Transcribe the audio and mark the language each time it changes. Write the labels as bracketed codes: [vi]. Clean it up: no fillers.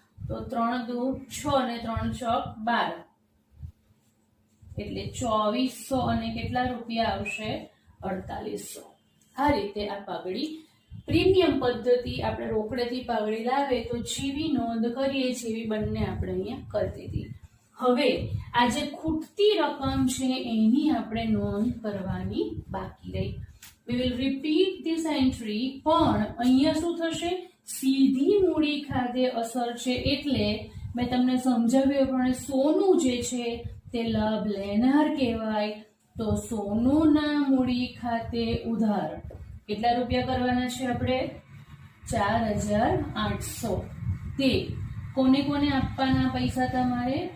[gu] તો 3 દુ 6 અને 3 ચોક 12, એટલે 2400 અને કેટલા રૂપિયા આવશે? 4800. આ રીતે આ પાઘડી પ્રીમિયમ પદ્ધતિ આપણે રોકડેથી પાઘડી લાવે તો જેવી નોંધ કરીએ જેવી બંને આપણે અહીંયા કરી દીધી. હવે આ જે ખૂટતી રકમ છે એની આપણે નોંધ કરવાની બાકી રહી. [en] we will repeat this entry, [gu] પણ અહીંયા શું થશે? સીધી મૂડી ખાતે અસર છે, એટલે મેં તમને સમજાવ્યું પણ સોનું જે છે તે લાભ લેનાર કહેવાય. તો સોનુના મૂડી ખાતે ઉધાર કેટલા રૂપિયા કરવાના છે આપણે? 4800. તે કોને કોને આપવાના પૈસા તમારે?